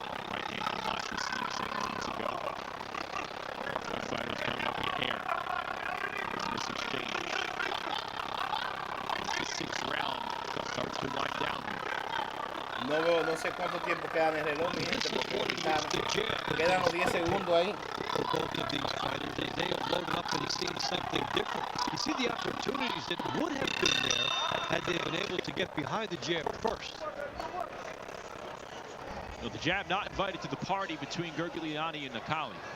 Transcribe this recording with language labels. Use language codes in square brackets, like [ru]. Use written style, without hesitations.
[en] Right hand from Lasha sneaks in moments ago. Both fighters coming up in the air. This exchange. The 6th round starts to wind down. [es] No sé cuánto tiempo queda en el reloj, mi gente, porque ahorita quedan los 10 segundos ahí. [en] for both of these fighters. They have loaded up and seen something different. You see the opportunities that would have been there had they been able to get behind the jab first. Well, the jab not invited to the party between Gurguliani and Nakali.